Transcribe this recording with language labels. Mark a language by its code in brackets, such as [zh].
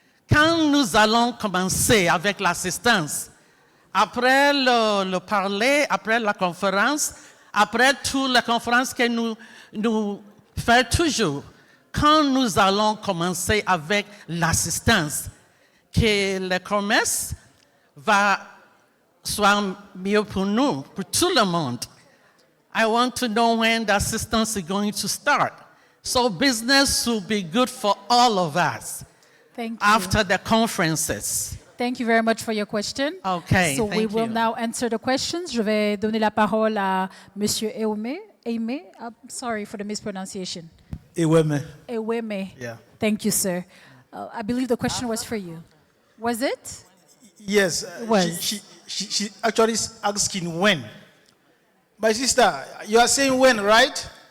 [fr] Quand nous allons commencer avec l'assistance, après le parler, après la conférence, après toutes les conférences que nous faisons toujours, quand nous allons commencer avec l'assistance, que le commerce soit mieux pour nous, pour tout le monde. [en] I want to know when the assistance is going to start. So business will be good for all of us. Thank you. After the conferences. Thank you very much for your question. Okay, so we thank will you. now answer the questions. [fr] Je vais donner la parole à Monsieur Eweme. [en] I'm sorry for the mispronunciation. Eweme. Eweme. Yeah. Thank you, sir. I believe the question was for you. Was it? Yes. It was. She actually is asking when. My sister, you are saying when, right?